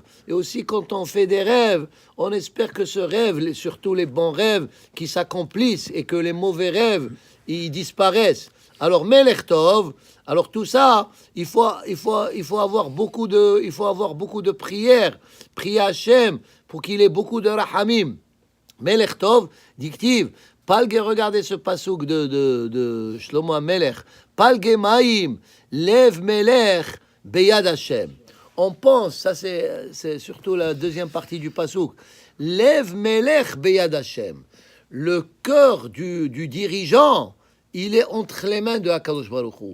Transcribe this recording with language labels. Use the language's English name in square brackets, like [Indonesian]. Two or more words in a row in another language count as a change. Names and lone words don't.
[French] Et aussi, quand on fait des rêves, on espère que ce rêve, surtout les bons rêves, qui s'accomplissent et que les mauvais rêves, ils disparaissent. Alors, [Hebrew] מלך טוב, [French] alors tout ça, il faut avoir beaucoup de prières, prier Hachem pour qu'il ait beaucoup de rahamim. [Hebrew] מלך טוב, dictive, Palge, [French] regardez ce pasouk de Shlomo HaMelech, [Hebrew] פלגי מים לב מלך ביד השם. [French] On pense, ça c'est surtout la deuxième partie du pasouk, [Hebrew] לב מלך ביד השם. [French] Le cœur du dirigeant, il est entre les mains de [Hebrew] הקדוש ברוך הוא.